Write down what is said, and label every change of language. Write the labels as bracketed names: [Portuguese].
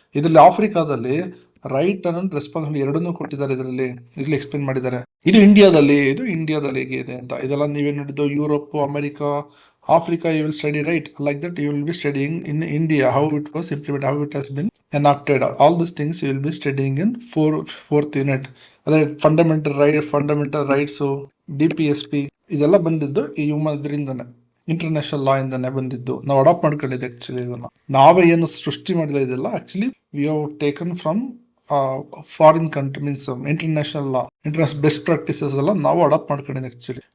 [Kannada] ಇದರಲ್ಲಿ ಆಫ್ರಿಕಾದಲ್ಲಿ right and responsibility ಎರಡನ್ನೂ ಕೊಟ್ಟಿದ್ದಾರೆ. ಇದರಲ್ಲಿ ಎಕ್ಸ್ಪ್ಲೇನ್ ಮಾಡಿದ್ದಾರೆ. ಇದು ಇಂಡಿಯಾದಲ್ಲಿ ಹೇಗೆ ಇದೆ ಅಂತ. ಇದೆಲ್ಲ ನೀವೇನು ನೋಡಿದ್ದು [English] Europe, America, Africa, you will study right like that. You will be studying in India how it was implement, how it has been enacted. All these things you will be studying in fourth unit. [Kannada] ಅದೇ fundamental rights, DPSP ಇದೆಲ್ಲ ಬಂದಿದ್ದು ಈ ಇದರಿಂದನೇ, international ಲಾ ಇಂದಾನೆ ಬಂದಿದ್ದು. ನಾವು adapt ಮಾಡ್ಕೊಂಡಿದ್ದೆ actually. ಇದನ್ನ ನಾವೇ ಏನು ಸೃಷ್ಟಿ ಮಾಡಿದ ಇದೆಲ್ಲ [English] actually we have taken from [Kannada] foreign country means international best practices ಎಲ್ಲ ನಾವು ಅಡಾಪ್ಟ್ ಮಾಡ್ಕೊಂಡಿದ್ದೀವಿ ಆಕ್ಚುಲಿ.